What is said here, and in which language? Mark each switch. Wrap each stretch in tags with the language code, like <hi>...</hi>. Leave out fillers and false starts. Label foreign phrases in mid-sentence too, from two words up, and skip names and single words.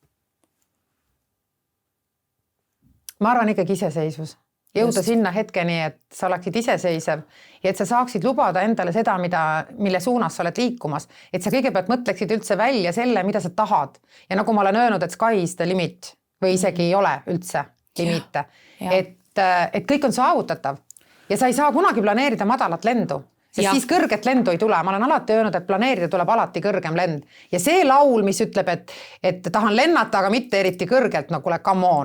<et>Ma arvan ikkagi iseseisvus. Jõuda sinna hetkeni, et sa oleksid iseseisev ja et sa saaksid lubada endale seda, mille suunas sa oled liikumas. Et sa kõigepealt mõtleksid üldse välja selle, mida sa tahad. Ja nagu ma olen öelnud, et</et> <en>sky is the limit</en> <et>või isegi ei ole üldse limite. Et kõik on saavutatav. Ja sa ei saa kunagi planeerida madalat lendu, sest siis kõrget lendu ei tule. Ma olen alati öelnud, et planeerida tuleb alati kõrgem lend. Ja see laul, mis ütleb, et tahan lennata, aga mitte eriti kõrgelt, no kuule,</et> <en>come on.</en>